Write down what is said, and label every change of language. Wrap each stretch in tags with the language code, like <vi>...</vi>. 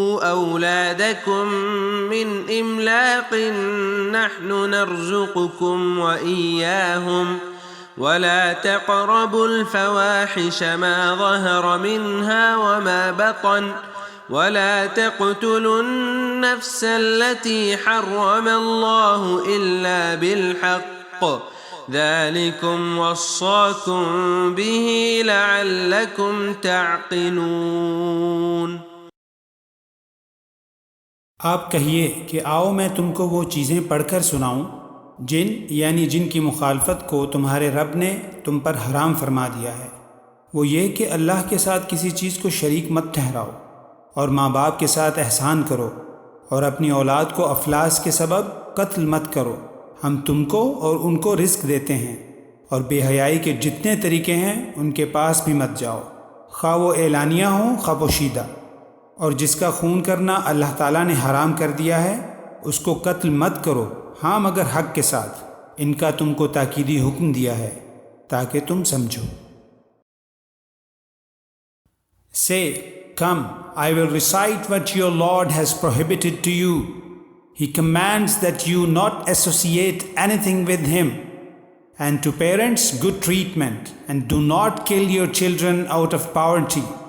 <ar>أولادكم من إملاق نحن نرزقكم وإياهم ولا تقربوا الفواحش ما ظهر منها وما بطن ولا تقتلوا النفس التي حرم الله إلا بالحق ذلكم وصاكم به لعلكم تعقلون.</ar> <ur>آپ کہیے کہ آؤ میں تم کو وہ چیزیں پڑھ کر سناؤں جن کی مخالفت کو تمہارے رب نے تم پر حرام فرما دیا ہے. وہ یہ کہ اللہ کے ساتھ کسی چیز کو شریک مت ٹھہراؤ اور ماں باپ کے ساتھ احسان کرو اور اپنی اولاد کو افلاس کے سبب قتل مت کرو. ہم تم کو اور ان کو رزق دیتے ہیں اور بے حیائی کے جتنے طریقے ہیں ان کے پاس بھی مت جاؤ، خواہ وہ اعلانیہ ہوں خواہ پوشیدہ. اور جس کا خون کرنا اللہ تعالیٰ نے حرام کر دیا ہے اس کو قتل مت کرو، ہاں مگر حق کے ساتھ. ان کا تم کو تاکیدی حکم دیا ہے تاکہ تم سمجھو.</ur> <en>Say, come, I will recite what your Lord has prohibited to you. He commands that you not associate anything with him, and to parents good treatment, and do not kill your children out of poverty.</en>